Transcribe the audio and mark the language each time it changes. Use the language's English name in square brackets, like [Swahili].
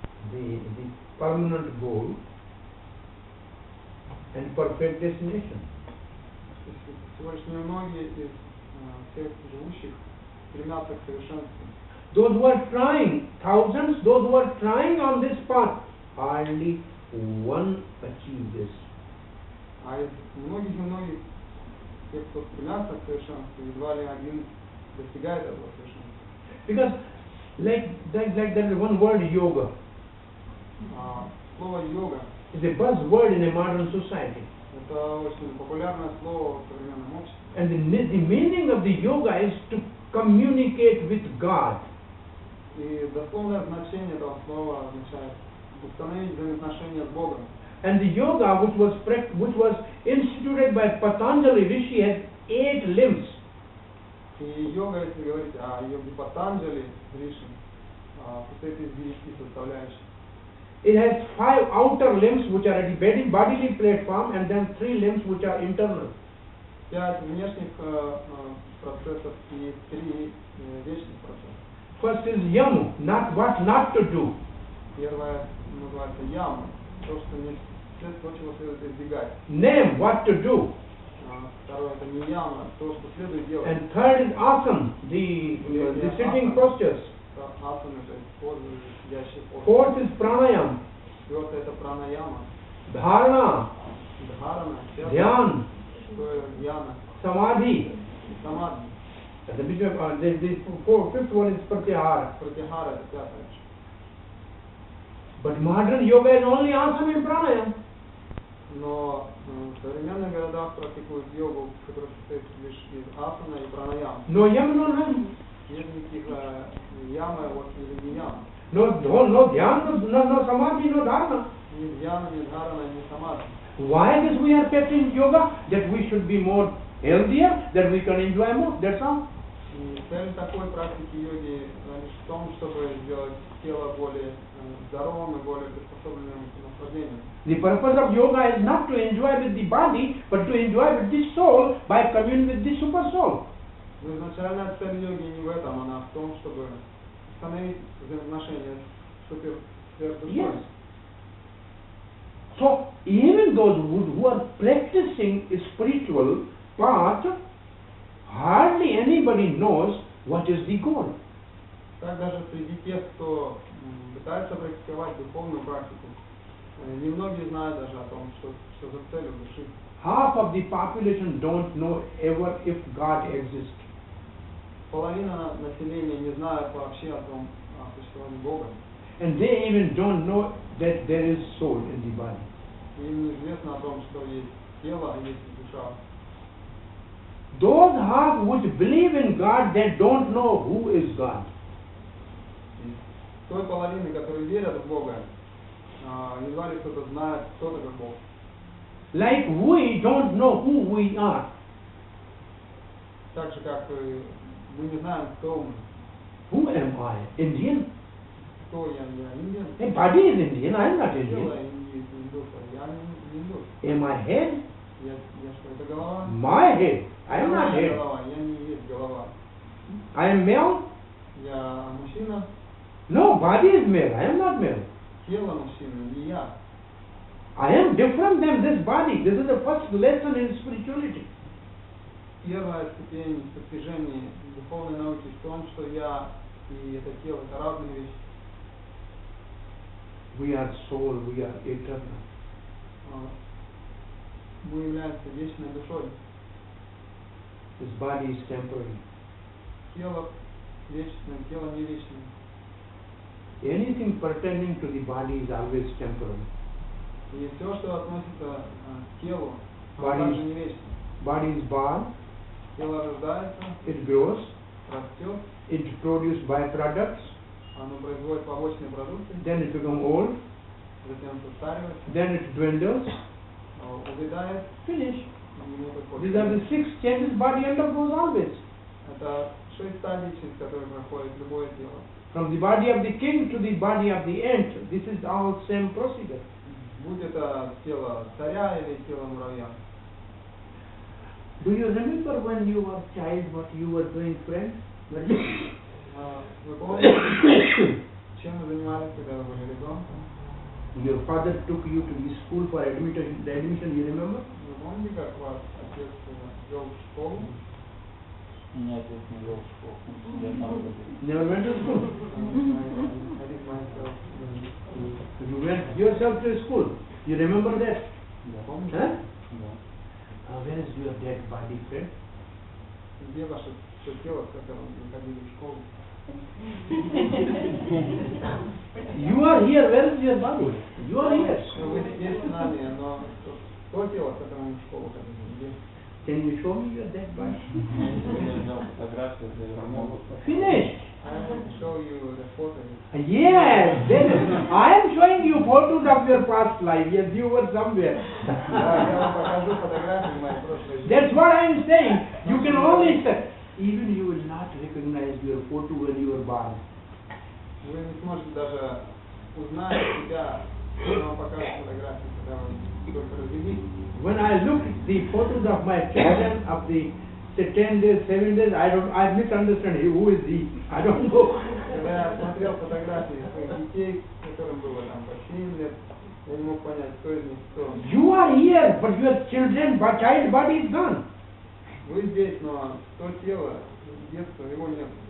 [English] the permanent goal and perfect destination. [Russian] Всего лишь немногие из всех живущих стремятся к совершенству. [English] Those who are trying, thousands, those who are trying on this path, hardly one achieve this. [Russian] А из многих тех, кто стремятся к совершенству, едва ли один достигает этого совершенства. [English] Because like there is one word yoga. [Russian] Слово йога [English] Is a buzzword in a modern society. [Russian] это очень популярное слово в современном обществе. [English] And the meaning of the yoga is to communicate with God. [Russian] И дословное значение этого слова означает установить взаимоотношения с Богом. [English] And the yoga which was instituted by Patanjali Rishi has 8 limbs. [Russian] И йога, если говорить о йоге Патанджали, Риши, состоит из 9 составляющих. [English] It has 5 outer limbs which are at the bodily platform and then 3 limbs which are internal. [Russian] 5 внешних процессов и 3 вечных процесса. [English] First is yam, not what not to do. [Russian] Первое называется яма, то, что не то, чего следует избегать. [English] Name, what to do. [Russian] Второе это не яма, то, что следует делать. [English] And third is asana, the sitting postures. [Russian] Асана, то есть позы, сидящие позы. [English] Fourth is pranayam, [Russian] Четвертое это пранаяма. [English] dharana, [Russian] Дхарана, [English] dhyan, [Russian] дьяна, [English] samadhi. [Russian] самадхи. [English] The fifth one is pratyahara. [Russian] Пратихара это пятое. [English] But modern yoga is only asana and pranayam. [Russian] Но в современных городах практикуют йогу, которая состоит лишь из асана и пранаям. [English] No yam, no none. [Russian] Нет никаких ямы, вот или не ям. [English] No dhyan, no samadhi, no dharana. [Russian] Ни дьяна, ни дхарана, ни самадхи. [English] Why this we are practicing yoga? That we should be more healthier, that we can enjoy more, that's all. [Russian] И цель такой практики йоги лишь в том, чтобы сделать тело более здоровым и более приспособленным к наслаждению. [English] The purpose of yoga is not to enjoy with the body, but to enjoy with the soul by communion with the super soul. [Russian] Но изначальная цель йоги не в этом, она в том, чтобы установить взаимоотношения с сверхдушой. [English] Yes. So even those who are practicing a spiritual path, hardly anybody knows what is the goal. [Russian] Так даже среди тех, кто пытается практиковать духовную практику, немногие знают даже о том, что за цель у души. [English] Half of the population don't know ever if God exists. [Russian] Половина населения не знает вообще о том, о существовании Бога. [English] And they even don't know that there is soul in the body. [Russian] Им неизвестно о том, что есть тело, а есть душа. [English] Those half which believe in God, they don't know who is God. [Russian] Той половины, которые верят в Бога, едва ли кто-то знает, кто такой Бог. [English] Like we don't know who we are. [Russian] Так же, как мы не знаем, кто мы. [English] Who am I? Indian? [Russian] Кто я? Я индиан. [English] My body is Indian, I am not [Russian] Тело [English] Indian. [Russian] индус, я не индус. [English] Am I head? [Russian] Я что, это голова? [English] My head. I am not [Russian] Я [English] head. [Russian] голова, я не есть голова. [English] I am male? [Russian] Я мужчина, [English] No, body is male. I am not male. [Russian] тело мужчины, не я. [English] I am different than this body. This is the first lesson in spirituality. [Russian] Первая ступень постижения духовной науки в том, что я и это тело — это разные вещи. [English] We are soul, we are eternal. [Russian] Мы являемся вечной душой. [English] This body is temporary. [Russian] Тело вечное, тело не вечное. [English] Anything pertaining to the body is always temporary. [Russian] И все, что относится к телу, [English] Body [Russian] оно [English] is- [Russian] также не вечно. [English] Body is born, [Russian] Тело рождается, [English] it grows, [Russian] растет, [English] it produces byproducts, [Russian] оно производит побочные продукты, [English] then it becomes old, [Russian] затем состаривается, [English] then it dwindles, [Russian] увядает, [English] finish. [Russian] и ему приходит [English] These are the [Russian] конец. [English] 6 changes body undergoes always. [Russian] Это 6 стадий, через которые проходит любое тело. [English] From the body of the king to the body of the ant, this is all same procedure. [Russian] Будь это тело царя или тело муравья. [English] Do you remember when you were child what you were doing, friend? [Russian] Вы помните, чем вы занимались, когда вы были ребенком? [English] Your father took you to the school for admission, you remember? [Russian] Вы помните, как вас отец вел в школу? Меня отец не вел в школу. Я сам ходил. [English] Never went to school. I did myself. You went yourself to school. You remember that? [Russian] Да. Помните? [English] Huh? [Russian] Да. [English] Where is your dead body, friend? [Russian] Где ваше все тело, с которым вы ходили в школу? [English] You are here, where is your body? You are here. [Russian] Вы здесь с нами, но то тело, с которым вы в школу ходили, где? [English] Can you show me your dead body? [Russian] Фотографию для [English] Finished. I will show you the photo. Yes, then I am showing you photos of your past life. Yes, you were somewhere. [Russian] Да, я вам покажу фотографии моей прошлой жизни. [English] That's what I am saying. You can only say, even you will not recognize your photo when you were born. [Russian] Вы не сможете даже узнать себя, когда вам покажут фотографии, когда вы только родились. [English] When I look at the photos of my children of the say 10 days, 7 days, I misunderstand who is he. I don't know. [Russian] Когда я смотрел фотографии своих детей, которым было там по 7 лет, я не мог понять, кто из них кто. [English] You are here, but your child body is gone. [Russian] Вы здесь, но то тело, детство, его нет.